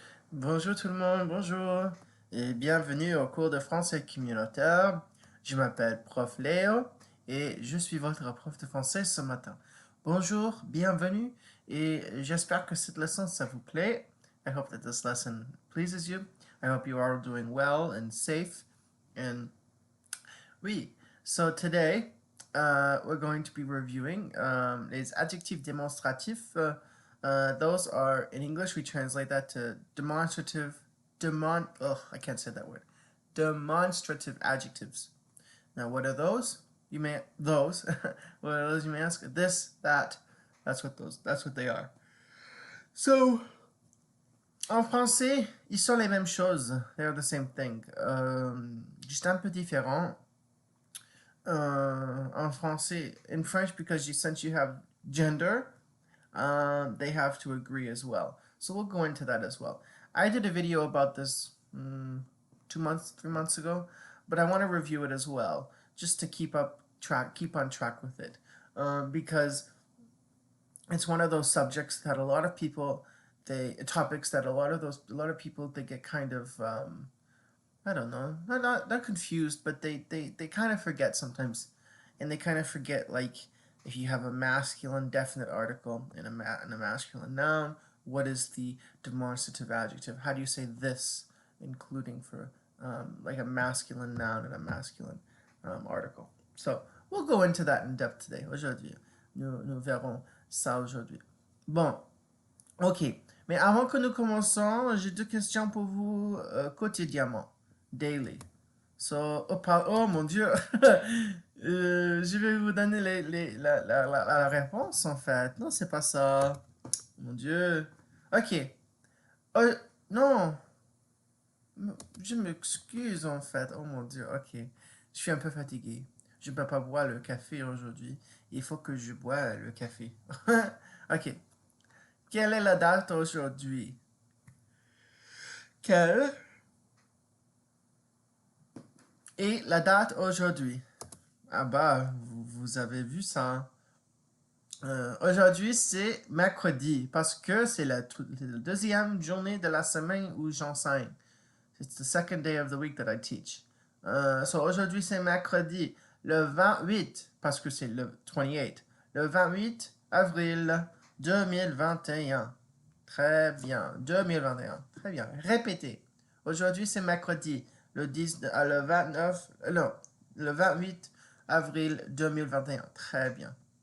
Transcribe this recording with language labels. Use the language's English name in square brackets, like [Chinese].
[French] Bonjour tout le monde, bonjour et bienvenue au cours de français communautaire. Je m'appelle Prof Léo et je suis votre prof de français ce matin. Bonjour, bienvenue et j'espère que cette leçon ça vous plaît. [English] I hope that this lesson pleases you. I hope you are doing well and safe. And oui, so today we're going to be reviewing [French] les adjectifs démonstratifs. [English] Those are, in English, we translate that to demonstrative, I can't say that word. Demonstrative adjectives. Now, what are those? What are those, you may ask? This, that, that's what they are. [French] So, en français, ils sont les mêmes choses. [English] They're the same thing. [French] Juste un peu différent. En français, [English] in French, because since you have gender, they have to agree as well. So we'll go into that as well. I did a video about this 3 months ago, but I want to review it as well, just to keep on track with it, because it's one of those subjects that a lot of people, topics that a lot of people they get kind of I don't know, not confused, but they kind of forget sometimes, and they kind of forget, like, if you have a masculine definite article and a masculine noun, what is the demonstrative adjective? How do you say this, including for like a masculine noun and a masculine article? So we'll go into that in depth today. [French] Aujourd'hui, nous verrons ça aujourd'hui. Bon, ok. Mais avant que nous commençons, j'ai deux questions pour vous quotidiennement. Daily. So, oh mon Dieu, je vais vous donner la réponse en fait. Non, c'est pas ça. Mon Dieu. Ok. Oh, non, je m'excuse en fait. Oh mon Dieu, ok. Je suis un peu fatigué. Je ne peux pas boire le café aujourd'hui. Il faut que je bois le café. Ok. Quelle est la date aujourd'hui? Quelle est la date aujourd'hui? Ah bah, vous avez vu ça. Aujourd'hui, c'est mercredi parce que c'est la deuxième journée de la semaine où j'enseigne. [English] It's the second day of the week that I teach. [French] So aujourd'hui, c'est mercredi, le 28, parce que c'est le 28, le 28 avril 2021. Très bien, 2021. Très bien. Répétez. Aujourd'hui, c'est mercredi, le 29, non, le 28 avril 2021. Très bien.